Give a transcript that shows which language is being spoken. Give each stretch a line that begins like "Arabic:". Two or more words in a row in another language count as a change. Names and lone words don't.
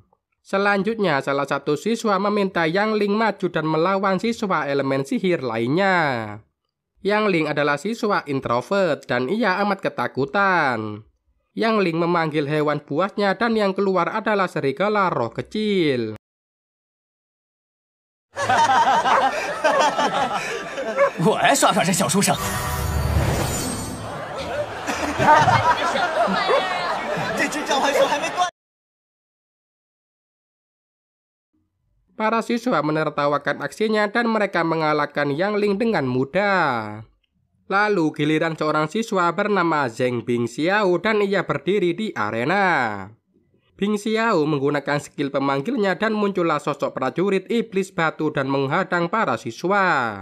Indonesian: Selanjutnya salah satu siswa meminta Yang Ling maju dan melawan siswa elemen sihir lainnya. Yang Ling adalah siswa introvert dan ia amat ketakutan. Yang Ling memanggil hewan buasnya dan yang keluar adalah serigala roh kecil.
Chinese: 我来耍耍这小书生。这只召唤兽还没断。
Indonesian: Para siswa menertawakan aksinya dan mereka mengalahkan Yang Ling dengan mudah. Lalu giliran seorang siswa bernama Zheng Bingxiao dan ia berdiri di arena. Bingxiao menggunakan skill pemanggilnya dan muncullah sosok prajurit iblis batu dan menghadang para siswa.